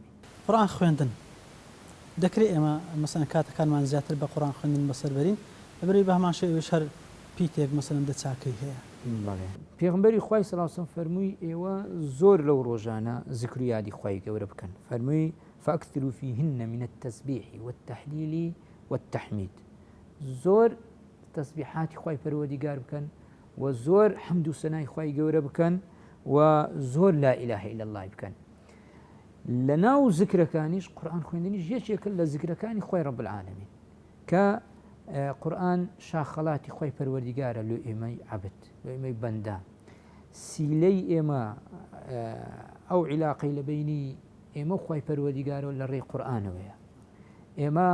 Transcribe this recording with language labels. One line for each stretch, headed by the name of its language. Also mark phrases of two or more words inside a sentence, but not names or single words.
Central Kurdish: قورئان خوێندن دەکرێت ئێمە مەسەن کاتەکانمان زیاتر بە قورئان خوێندن بەسەر بەرین لەبەرەوەی بە هەمان شێوەش هەر پیتێک مەسەن دەچاکەی هەیە پێغمبەری خوای سەڵاو عەلەیهی وسەلەم فەرمووی ئێوە زۆر لەو ڕۆژانە زیکر و یادی خوای گەورە بکەن فەرمووی
Arabic: فأكثروا فيهن من التسبيح والتحليل والتحميد
Central Kurdish: زۆر تەسبیحاتی خوای پەروەردیگار بکەن و زۆر حەمد و سەنای خوای گەورە بکەن و زۆر
Arabic: لا إله إلا الله
Central Kurdish: بکەن لە ناو زیکرەکانیش قورئان خوێندنیش یەکێکە لە زیکرەکانی خوای
Arabic: ڕەب العالەمین
Central Kurdish: کە قورئان شاخەڵاتی خوای پەروەردیگارە لۆ ئێمەی عەبد لۆ ئێمەی بەندە سیلەی ئێمە ئەو عیلاقەی لە بینی ئێمە خوای پەروەردیگارەوە لە ڕێی قورئانەوەیە ئێمە